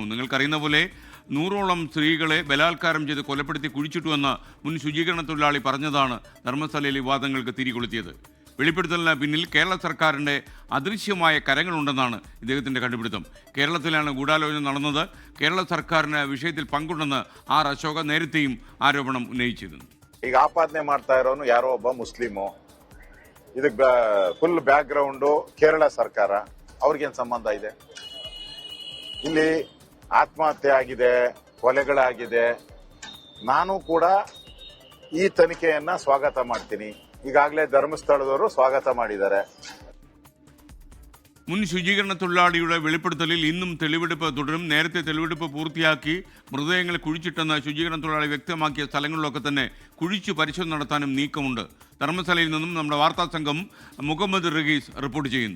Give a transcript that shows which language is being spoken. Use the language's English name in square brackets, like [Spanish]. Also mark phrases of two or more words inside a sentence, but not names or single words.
[Malayalam] നിങ്ങൾക്കറിയുന്ന പോലെ 100ഓളം സ്ത്രീകളെ ബലാത്കാരം ചെയ്ത് കൊലപ്പെടുത്തി കുഴിച്ചിട്ടുവെന്ന് മുൻ ശുചീകരണ തൊഴിലാളി പറഞ്ഞതാണ് ധർമ്മസ്ഥലയിലെ വിവാദങ്ങൾക്ക് തിരികൊളുത്തിയത്. വെളിപ്പെടുത്തലിന് പിന്നിൽ കേരള സർക്കാരിൻ്റെ അദൃശ്യമായ കരങ്ങളുണ്ടെന്നാണ് ഇദ്ദേഹത്തിൻ്റെ കണ്ടുപിടുത്തം. കേരളത്തിലാണ് ഗൂഢാലോചന നടന്നത്. കേരള സർക്കാരിന് വിഷയത്തിൽ പങ്കുണ്ടെന്ന് ആർ അശോക നേരത്തെയും ആരോപണം ഉന്നയിച്ചിരുന്നു. [Kannada] ಈಗ ಆಪಾದನೆ ಮಾಡ್ತಾ ಇರೋನು ಯಾರೋ ಒಬ್ಬ ಮುಸ್ಲಿಮು. ಇದಕ್ಕೆ [English] full background [Kannada] ಕೇರಳ ಸರ್ಕಾರ. ಅವ್ರಿಗೇನು ಸಂಬಂಧ ಇದೆ? ಇಲ್ಲಿ ಆತ್ಮಹತ್ಯೆ ಆಗಿದೆ, ಕೊಲೆಗಳಾಗಿದೆ. ನಾನು ಕೂಡ ಈ ತನಿಖೆಯನ್ನ ಸ್ವಾಗತ ಮಾಡ್ತೀನಿ. ಈಗಾಗಲೇ ಧರ್ಮಸ್ಥಳದವರು ಸ್ವಾಗತ ಮಾಡಿದ್ದಾರೆ. [Malayalam] മുൻ ശുചീകരണ തൊഴിലാളിയുടെ വെളിപ്പെടുത്തലിൽ ഇന്നും തെളിവെടുപ്പ് തുടരും. നേരത്തെ തെളിവെടുപ്പ് പൂർത്തിയാക്കി മൃതദേഹങ്ങൾ കുഴിച്ചിട്ടെന്ന് ശുചീകരണ തൊഴിലാളി വ്യക്തമാക്കിയ സ്ഥലങ്ങളിലൊക്കെ തന്നെ കുഴിച്ചു പരിശോധന നടത്താനും നീക്കമുണ്ട്. ധർമ്മസ്ഥലയിൽ നിന്നും നമ്മുടെ വാർത്താ സംഘം മുഹമ്മദ് റഹീസ് റിപ്പോർട്ട് ചെയ്യുന്നു.